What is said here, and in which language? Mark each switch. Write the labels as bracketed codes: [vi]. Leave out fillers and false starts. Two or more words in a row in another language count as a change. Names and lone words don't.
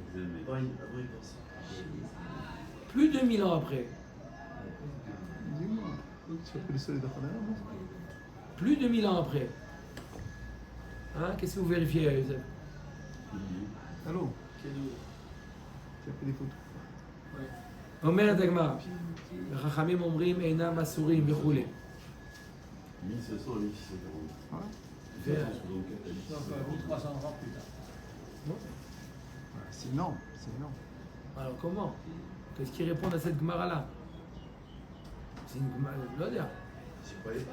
[fr] Plus de 1000 ans après. Plus de 1000 ans après. Hein? Qu'est-ce que vous vérifiez, Youssef? Allô? Tu as fait des photos? [he] אומרת הגמרא, וחכמים אומרים אינם אסורים וכולי. [fr] 1500 à 1640. 1300 ans plus tard. C'est énorme, c'est énorme. Alors comment? Qu'est-ce qu'ils répondent à cette Gemara-là? C'est une Gemara, je dois dire. J'y croyais pas.